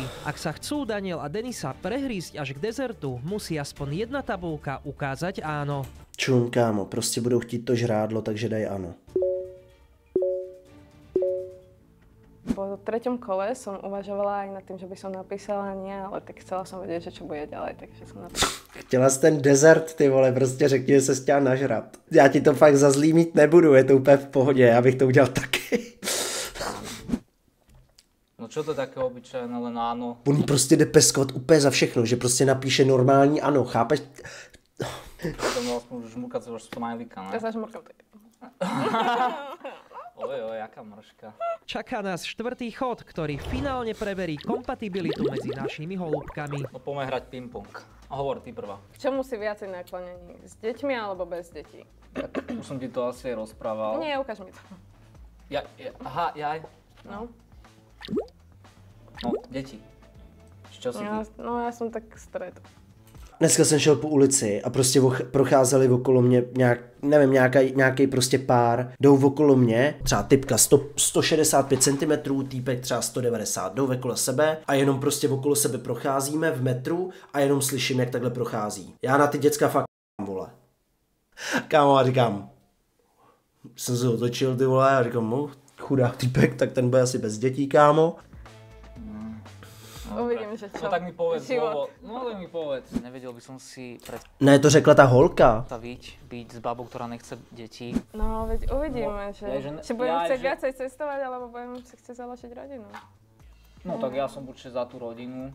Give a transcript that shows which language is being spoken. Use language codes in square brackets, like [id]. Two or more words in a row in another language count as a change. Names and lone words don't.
[sk] Ak sa chcú Daniel a Denisa prehrísť až k dezertu, musí aspoň jedna tabulka ukázať áno. [cs] Čum, kámo, prostě budou chtít to žrádlo, takže daj ano. [sk] Po treťom kole som uvažovala aj nad tým, že by som napísala nie, ale tak chcela som vedieť, že čo bude ďalej, takže som napísala. [cs] Chtěla jsi ten desert, ty vole, prostě řekni, že se chtěla nažrat. Já ti to fakt za zlý mít nebudu, je to úplně v pohodě, já bych to udělal taky. [sk] No čo to je také obyčajné, len áno? [cs] On prostě jde peskovat úplně za všechno, že prostě napíše normální ano, chápeš? To měl aspoň žmurkať sa už smajlíka, ne? [sk] Ja sa žmurkam tak. [cs] Ojoj, jaká mrška. [sk] Čaká nás štvrtý chod, ktorý finálne preverí kompatibilitu medzi našimi holúbkami. No poďme hrať ping-pong. Hovor ty prvá. K čomu si viacej naklonený? S deťmi alebo bez detí? Už som ti to asi rozprával. Nie, ukáž mi to. Aha, jaj. No. No, deti. Čo si ty? No ja som tak stred. [cs] Dneska jsem šel po ulici a prostě procházeli okolo mě nevím, nějaký prostě pár, jdou okolo mě, třeba typka 165 cm, týpek třeba 190, jdou okolo sebe a jenom prostě okolo sebe procházíme v metru a jenom slyším, jak takhle prochází. Já na ty děcka fakt vole. Kámo, a říkám, jsem se otočil, ty vole, a říkám, no, chudák týpek, tak ten bude asi bez dětí, kámo. [sk] Uvidím, že čo. No tak mi povedz, Život. no ale mi povedz. Nevedel by som si [cs] Ne, to řekla ta holka. [sk] predstaviť byť s babou, ktorá nechce deti. No, veď uvidíme, že budem chcieť viacej cestovať, alebo budem si chcieť založiť rodinu. No tak ja som určite za tú rodinu.